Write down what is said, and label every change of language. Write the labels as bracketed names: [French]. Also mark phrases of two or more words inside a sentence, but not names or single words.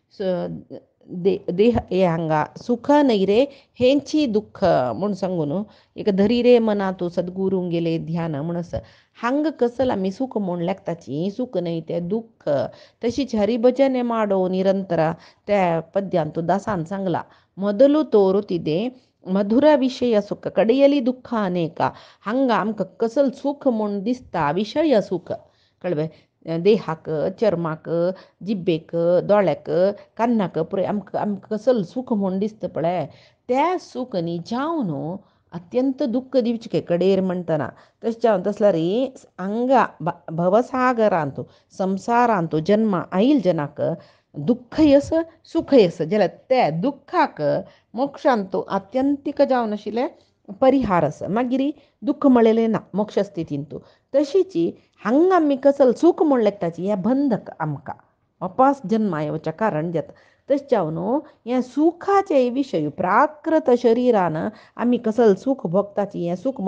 [Konkani] देह हे हांगा सुख न्हय रे हेंची दुःख म्हूण सांगून एक धरी रे मना तूं सद्गुरूंक गेले ध्यान म्हूण आसा हांगा कसल आमी सूख म्हूण लेखताची सूख न्हय तें दुःख तशीच [Kannada] ಹರಿಭಜನೆ ಮಾಡೋ ನಿರಂತರ [Konkani] त्या पद्यांत दासान सांगला [Kannada] ಮೊದಲು ತೋರುತ್ತಿದೆ ಮಧುರ ವಿಷಯ ಸುಖ ಕಡೆಯಲಿ ದುಃಖ ಅನೇಕ [Konkani] हांगा आमकां कसल सूख म्हूण दिसता विशय सूख कळ्ळें देहाक चर्माक जिब्बेक दोळ्याक कान्नाक पुराय आमकां कसल सूख म्हूण दिसता पळय त्या सूख न्ही जावन अत्यंत दुःख दिवचे कडेर म्हणटना तशें जावन तसल्यार हांगा भवसागरांत संवसारांत जन्म आयिल जनाक दुःख यस सुख यस जाल्यार त्या दुःखाक मोक्षांत तूं आत्यंतीक जावन आशिल्लें परिहार आसा मागीर दुःख म्हणलेलें ना मोक्ष स्थितीन तूं तशीच हांगा आमी कसल सूख म्हूण लेखताची हें बंधक आमकां वापस जन्मा येवचें कारण जाता तशें जावन हें सुखाचे विशय प्राकृत शरिरान आमी कसल सूख भोगताची हें सूख